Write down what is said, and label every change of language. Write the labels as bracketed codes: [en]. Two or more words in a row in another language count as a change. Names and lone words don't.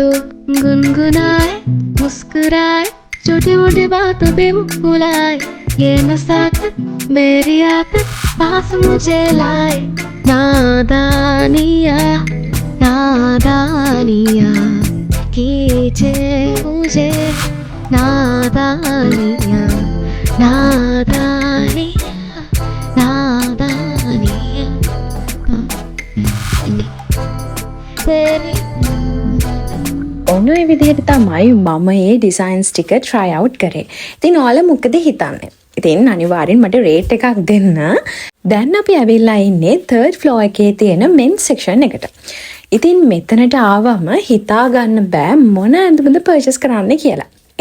[hi] गुनगुनाए मुस्कुराए छोटी मोटी बातों पे बुलाए ये नसाकत मेरी आदत पास मुझे लाए नादानिया नादानिया कीजे मुझे नादानिया नादानिया नादानिया तेरी [si] ඔන්න ඒ විදිහට තමයි මම මේ ඩිසයින්ස් ටික [en] try out [si] කරේ. ඉතින් ඔයාලා මොකද හිතන්නේ? ඉතින් අනිවාර්යෙන් මට රේට් එකක් දෙන්න. දැන් අපි ඇවිල්ලා ඉන්නේ [en] 3rd floor [si] එකේ තියෙන [en] men's section [si] එකට. ඉතින් මෙතනට ආවම හිතා ගන්න බෑ මොන ඇඳුමද purchase කරන්න කියලා.